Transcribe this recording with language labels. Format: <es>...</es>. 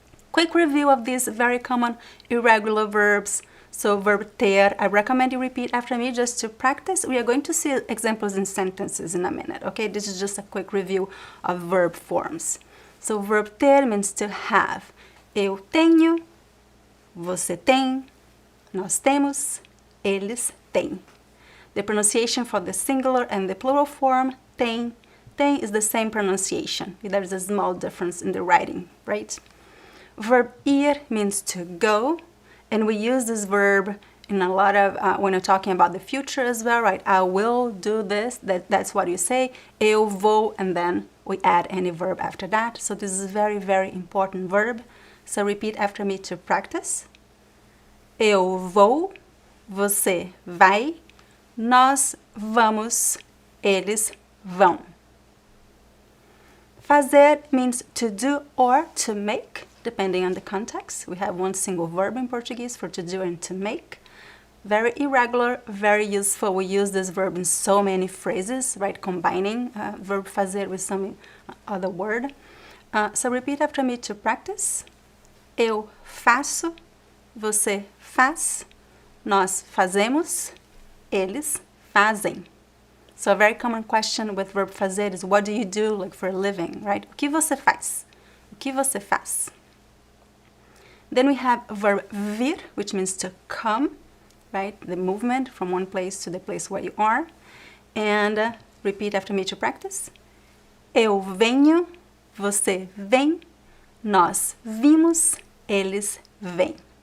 <en>Quick review of these very common irregular verbs. So verb ter, I recommend you repeat after me just to practice. We are going to see examples in sentences in a minute, okay? This is just a quick review of verb forms. So verb ter means to have.</en> <pt>Eu tenho, você tem, nós temos, eles têm.</pt> <en>The pronunciation for the singular and the plural form, tem. Tem is the same pronunciation. There is a small difference in the writing, right? Verb ir means to go. And we use this verb in a lot of, when you're talking about the future as well, right? I will do this, that's what you say.</en> <pt>Eu vou,</pt> <en>and then we add any verb after that. So this is a very, very important verb. So repeat after me to practice.</en> <pt>Eu vou, você vai, nós vamos, eles vão.</pt> <en>Fazer means to do or to make, depending on the context. We have one single verb in Portuguese for to do and to make. Very irregular, very useful. We use this verb in so many phrases, right? Combining verb fazer with some other word. So repeat after me to practice.</en> <pt>Eu faço, você faz, nós fazemos, eles fazem.</pt> <en>So a very common question with verb fazer is what do you do like for a living, right?</en> <pt>O que você faz? O que você faz?</pt> <en>Then we have verb vir, which means to come, right? The movement from one place to the place where you are. And repeat after me to practice.</en> <pt>Eu venho, você vem, nós vimos, eles vêm.</pt>